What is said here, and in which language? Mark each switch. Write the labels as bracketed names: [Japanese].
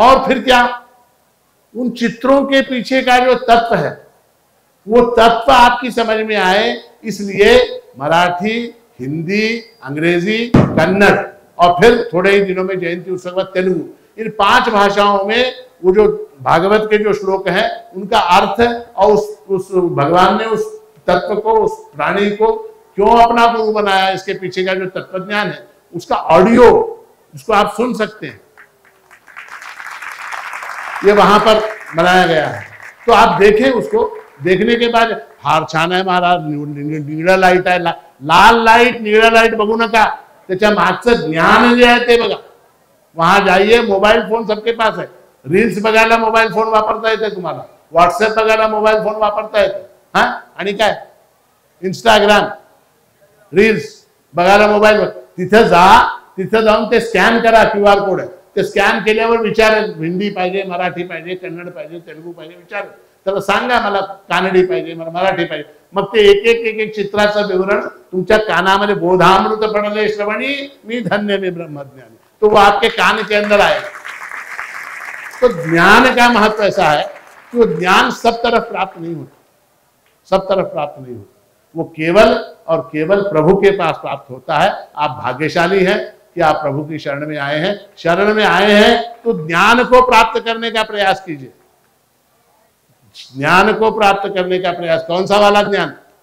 [Hindi] और फिर क्या, उन चित्रों के पीछे का जो तत्व है, वो तत्व आपकी समझ में आए, इसलिए मराठी, हिंदी, अंग्रेजी, कन्नड़ और फिर थोड़े ही दिनों में जयंती उत्सव बाद तेलुगु, इन 5 भाषाओं में वो जो भागवत के जो श्लोक हैं उनका अर्थ और उस भगवान ने उस तत्व को, उस प्राणी को क्यों अपना गुरु बनाया, इसके पीछे का जो तत्वज्ञान है उसका ऑडियो, उसको आप सुन सकते हैं, ये वहां पर बनाया गया है। तो आप देखें, उसको देखने के बाद [Marathi] फार छान आहे महाराज, निळा लाईट आहे, लाल लाईट निळा लाईट बघू नका, त्याच्या मागचं ज्ञान जे आहे ते बघा। [Hindi] वहां जाइए, मोबाईल फोन सबके पास है, [Marathi] रील्स बघायला मोबाईल फोन वापरता येते तुम्हाला, व्हॉट्सअप बघायला मोबाईल फोन वापरता येते, हा, आणि काय इंस्टाग्राम, रील्स बघायला मोबाईल, तिथे जा, तिथे जाऊन ते स्कॅन करा, QR कोड आहे, ते स्कॅन केल्यावर विचारेल हिंदी पाहिजे, मराठी पाहिजे, कन्नड पाहिजे, तेलुगू पाहिजे, विचारेल, त्याला सांगा मला कानडी पाहिजे, मला मराठी पाहिजे, मग ते एक चित्राचं विवरण तुमच्या कानामध्ये, बोधामृत पडले श्रवणी मी धन्य मी ब्रह्मज्ञानी, [Hindi] तो वो आपके कान के अंदर आएगा। तो ज्ञान का महत्व ऐसा है कि वो ज्ञान सब तरफ प्राप्त नहीं होता, सब तरफ प्राप्त नहीं होता, वो केवल और केवल प्रभु के पास प्राप्त होता है। आप भाग्यशाली हैं कि आप प्रभु की शरण में आए हैं। शरण में आए हैं तो ज्ञान को प्राप्त करने का प्रयास कीजिए, ज्ञान को प्राप्त करने का प्रयास। कौन सा वाला ज्ञान?